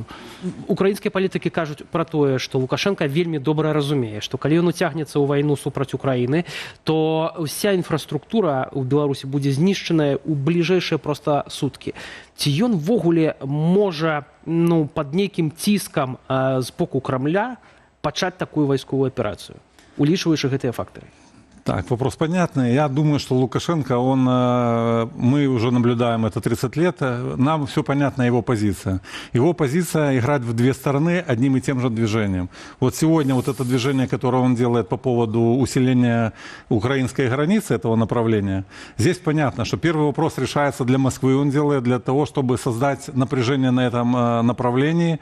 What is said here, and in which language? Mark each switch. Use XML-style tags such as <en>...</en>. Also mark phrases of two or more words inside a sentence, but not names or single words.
<be>Украінскія палітыкі кажуць пра тое, што Лукашенко вельмі добра разумее, што калі ён уцягнецца ў вайну супраць Украіны, то ўся інфраструктура ў Беларусі будзе знішчаная ў бліжэйшыя проста суткі. Ці ён ввогуле можа пад нейкім ціскам з боку Крамля пачаць такую вайсковую аперацыю, улічваючы гэтыя фактары?</be> <ru>Так, вопрос понятный. Я думаю, что Лукашенко, мы уже наблюдаем это 30 лет, нам все понятна его позиция. Его позиция играть в две стороны одним и тем же движением. Вот сегодня вот это движение, которое он делает по поводу усиления украинской границы, этого направления, здесь понятно, что первый вопрос решается для Москвы, он делает для того, чтобы создать напряжение на этом направлении.</ru>